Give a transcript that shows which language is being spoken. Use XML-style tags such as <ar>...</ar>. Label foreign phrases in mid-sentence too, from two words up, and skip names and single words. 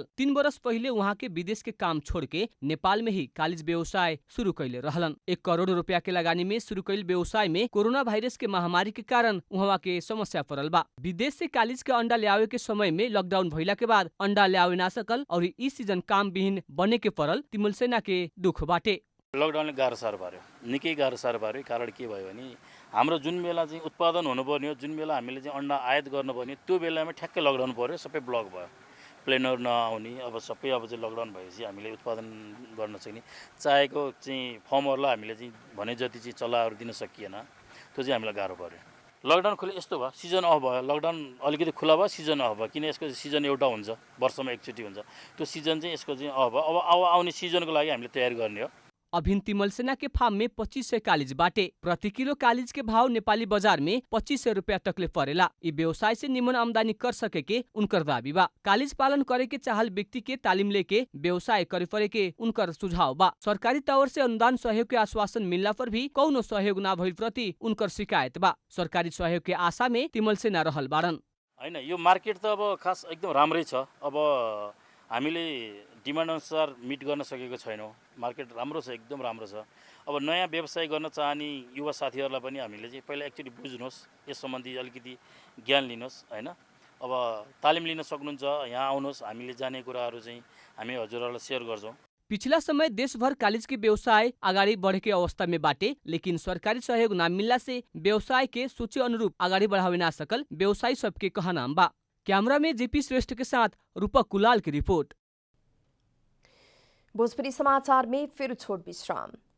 <bho>3 वर्ष पहले वहाँ के विदेश के काम छोड़ के नेपाल में ही कालीज व्यवसाय शुरू कैले रहलन। 1 करोड़ रुपया के लगानी में शुरू कैल व्यवसाय में</bho> <en>corona virus</en> <bho>के महामारी के कारण वहाँ के समस्या पड़ल बा। विदेश से कालीज के अंडा ले के समय में लॉकडाउन भइला के बाद अंडा ले ना सकल और इस सीजन काम विहीन बने के पड़ल तिमल सेना के दुख बाटे।</bho> <ne>लकडाउनले गाह्रो साह्रो पार्यो, निकै गाह्रो साह्रो पार्यो। कारण के भयो भने हाम्रो जुन बेला चाहिँ उत्पादन हुनुपर्ने हो, जुन बेला हामीले चाहिँ अन्डा आयात गर्नुपर्ने त्यो बेलामा ठ्याक्कै लकडाउन पर्यो, सबै ब्लक भयो, प्लेनहरू नआउने। अब सबै अब चाहिँ लकडाउन भएपछि हामीले उत्पादन गर्न सक्ने चाहेको चाहिँ फर्महरूलाई हामीले चाहिँ भने जति चाहिँ चल्लाहरू दिन सकिएन, त्यो चाहिँ हामीलाई गाह्रो पर्यो। लकडाउन खुले यस्तो भयो,</ne> <en>season off</en> <ne>भयो, लकडाउन अलिकति खुला भयो,</ne> <en>season off</en> <ne>भयो। किन यसको सिजन एउटा हुन्छ, वर्षमा एकचोटि हुन्छ, त्यो सिजन चाहिँ यसको चाहिँ अफ भयो। अब आउने सिजनको लागि हामीले तयारी गर्ने हो।</ne> <bho>अभिन तिमल सेना के फार्म में 2500 कालीज बाटे। प्रति किलो कालीज के भाव नेपाली बाजार में 2500 रुपया तकले परेला। ई व्यवसाय से निमन आमदनी कर सके के उनकर दावी बा। कालीज पालन करे के चाहल व्यक्ति के तालीम लेके व्यवसाय करे परे के उनकर सुझाव बा। सरकारी तौर से अनुदान सहयोग के आश्वासन मिलला पर भी कौनो सहयोग ना भइल प्रति उनकर शिकायत बा। सरकारी सहयोग के आशा में तिमल सेना रहल बारन।</bho> <ne>हैन, यो मार्केट त अब खास एकदम राम्रै छ। अब हामीले डिमान्ड अनुसार मिट गर्न सकेको छैनौँ। मार्केट राम्रो छ, एकदम राम्रो छ। अब नयाँ व्यवसाय गर्न चाहने युवा साथीहरूलाई पनि हामीले चाहिँ पहिला एकचोटि बुझ्नुहोस्, यस सम्बन्धी अलिकति ज्ञान लिनुहोस् हैन। अब तालिम लिन सक्नुहुन्छ, यहाँ आउनुहोस्, हामीले जाने कुराहरू चाहिँ हामी हजुरहरूलाई सेयर गर्छौँ।</ne> <bho>पिछला समय देशभर कालीज के व्यवसाय आगाड़ी बढ़े के अवस्था में बाटे, लेकिन सरकारी सहयोग न मिलला से व्यवसाय के सोचे अनुरूप आगाड़ी बढ़ावे ना सकल व्यवसायी सबके कहनाम बा। कैमरा में जेपी श्रेष्ठ के साथ रूपक कुलाल की रिपोर्ट। भोजपुरी समाचार में फिर छोट विश्राम।</bho>